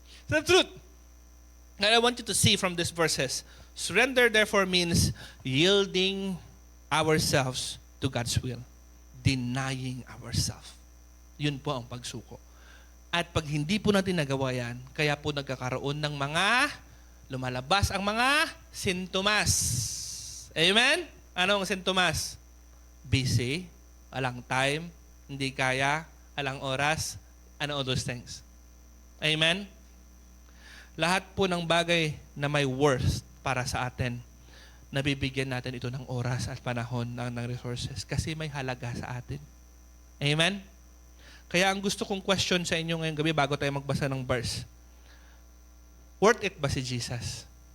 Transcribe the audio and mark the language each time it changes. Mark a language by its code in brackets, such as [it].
[en] So the truth, that I want you to see from these verses, surrender therefore means yielding ourselves to God's will. Denying ourselves. [tl] Yun po ang pagsuko. At pag hindi po natin nagawa yan, kaya po nagkakaroon ng mga lumalabas ang mga sintomas. Amen? Ano ang sintomas? Busy, walang time, hindi kaya, walang oras, [en] and all those things. [tl] Amen? Lahat po ng bagay na may worth para sa atin, nabibigyan natin ito ng oras at panahon ng resources kasi may halaga sa atin. Amen? Kaya ang gusto kong question sa inyo ngayong gabi bago tayo magbasa ng verse, worth it ba si Jesus?